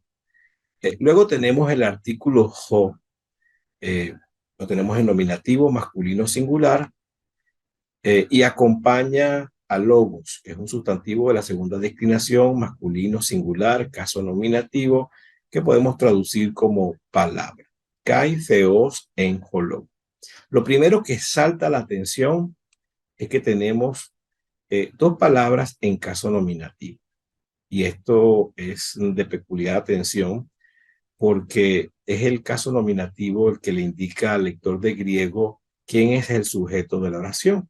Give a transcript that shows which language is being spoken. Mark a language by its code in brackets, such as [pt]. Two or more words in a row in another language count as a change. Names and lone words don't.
[es] Luego tenemos el artículo jo, eh, lo tenemos en nominativo, masculino singular, y acompaña a logos, que es un sustantivo de la segunda declinación, masculino singular, caso nominativo, que podemos traducir como palabra. [el] καὶ θεὸς ἦν ὁ λόγ. [es] Lo primero que salta la atención es que tenemos dos palabras en caso nominativo. Y esto es de peculiar atención porque es el caso nominativo el que le indica al lector de griego quién es el sujeto de la oración.